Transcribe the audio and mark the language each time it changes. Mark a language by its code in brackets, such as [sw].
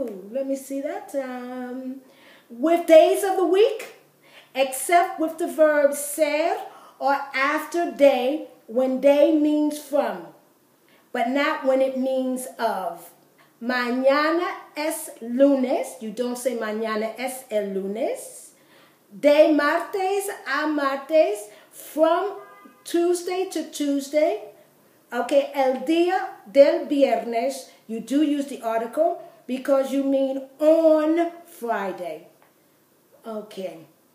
[en] Let me see that. With days of the week, except with the verb ser or after day, when day means from, but not when it means of. [es] Mañana es lunes. [en] You don't say [es] mañana es el lunes. De martes a martes, [en] from Tuesday to Tuesday. Okay, [es] el día del viernes, [en] you do use the article because you mean on Friday. Okay.